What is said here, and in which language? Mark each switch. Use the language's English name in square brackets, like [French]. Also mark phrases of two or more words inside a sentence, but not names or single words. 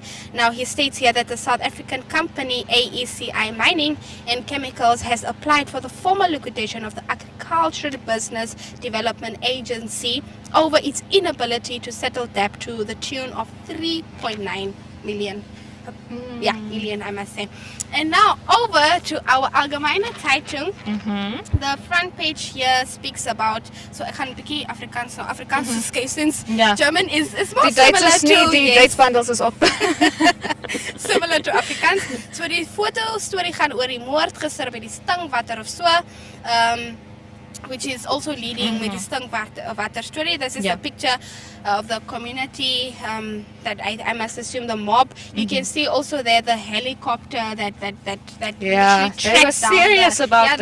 [English] Now he states here that the South African company AECI Mining and Chemicals has applied for the formal liquidation of the Agricultural Business Development Agency over its inability to settle debt to the tune of 3.9 million. Million, I must say. And now over to our Allgemeine Zeitung. The front page here speaks about, [Afrikaans] so ek gaan 'n bietjie Afrikaans nou. [English] Afrikaans is okay, since German is more similar to [Afrikaans] die Duitsbundels is op. [English] Similar to Afrikaans. [Afrikaans] So die foto storie gaan oor die moord gister by die Stinkwater of so. [English] Which is also leading with the Stinkwater story. This is a picture of the community that I must assume the mob. You can see also there the helicopter that they were serious about this.